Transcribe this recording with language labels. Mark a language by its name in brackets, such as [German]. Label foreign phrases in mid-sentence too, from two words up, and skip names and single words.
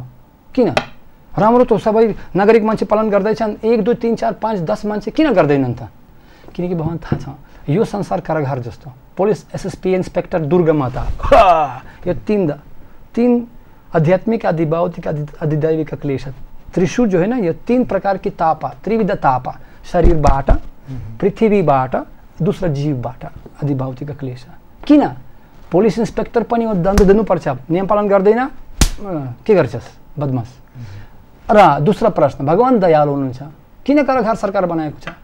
[Nepali] किन? राम्रो त सबै नागरिक मान्छे पालन गर्दैछन्, 1 2 3 4 5 10 मान्छे किन गर्दैनन् त? किनकि भगवान थाहा छ यो संसार कारागार जस्तो। पुलिस, एसएसपी, इंस्पेक्टर, दुर्गा माता, यो तीन आध्यात्मिक, आदि भौतिक, [Hindi] आदि दैविक क्लेश, त्रिशूल जो है ना, ये 3 प्रकार की तापा, त्रिविध तापा, [Nepali] शरीरबाट, पृथ्वीबाट, दूसरा जीवबाट, आदि भौतिक क्लेश। किन? पुलिस इंस्पेक्टर पनि दण्ड दिनुपर्छ, नियम पालन गर्दैन, के गर्छस् बदमास? र दूसरा प्रश्न, भगवान दयालु हुनुहुन्छ, किन कारागार सरकार बनाएको छ?